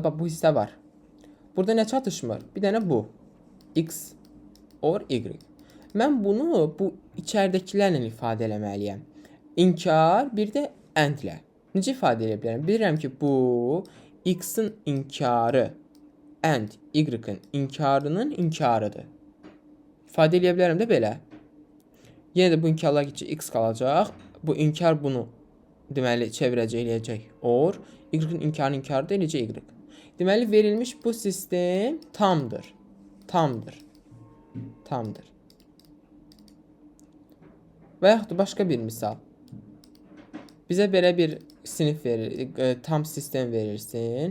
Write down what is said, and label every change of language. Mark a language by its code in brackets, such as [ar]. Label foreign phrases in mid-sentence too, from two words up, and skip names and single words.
[az] Bax, bu hissə var. Burada nə çatışmır? Bir dənə bu. [en] X or y. [az] Mən bunu bu içəridəkilərlə ifadə eləməliyəm. İnkar, bir də endlə. Necə ifadə edə bilərəm? Bilirəm ki, bu x-in inkarı and y-in inkarının inkarıdır. İfadə edə bilərəm də belə. Yenə də bu inkarlar ki, x qalacaq. Bu inkar bunu deməli çevirəcək, eləyəcək. Or, y-in inkarının inkarıdır, eləyəcək y. Deməli, verilmiş bu sistem tamdır. Tamdır. Tamdır. Və yaxud da başqa bir misal. Bizə belə bir sinif verir, tam sistem verirsin.